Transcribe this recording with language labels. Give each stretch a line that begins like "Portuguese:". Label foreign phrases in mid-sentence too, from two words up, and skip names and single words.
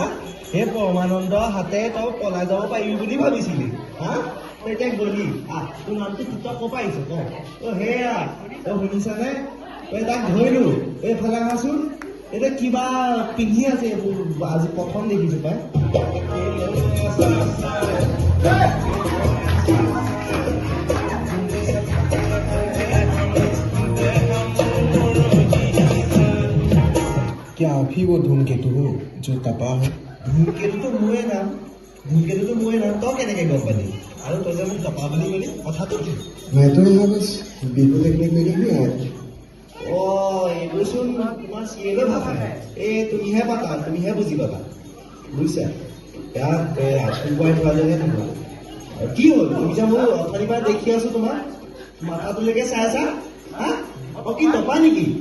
Assamese: সেই পৰমানন্দ হাতে তই পলাই যাব পাৰিবি বুলি ভাবিছিলি হা? তই এতিয়া গলি। তোৰ নামটো তই ক'ৰ পৰা আহিছ ক? সেয়া তই শুনিছানে? তই তাক ধৰিলো। এইফালে আহাচোন। এতিয়া কিবা পিন্ধি আছে এইবোৰ, আজি প্ৰথম দেখিছো পাই।
Hindi: क्या आप ही वो धूमकेतु हो जो तपा है?
Assamese: ধূমকেতুটো মোৰে নাম। তই কেনেকে গম পালি? আৰু তই যে মোক টপা বুলি কলি, কথাটো কি?
Hindi: मैं तो यहाँ बस बिहू देखने के लिए ही आया था।
Assamese: এইবোৰচোন তোমাৰ চিৰিয়েলৰ ভাষা। তুমিহে পাতা, তুমিহে বুজি পাবা বুজিছা। ইয়াত ৰাজকুমাৰ ধোৱালেহে তোমাৰ। কি হ'ল? তুমি যে মোৰ অথনিৰ পৰা দেখি আছো, তোমাৰ মাথাটোলৈকে চাই আছা হা? কি টপা নেকি?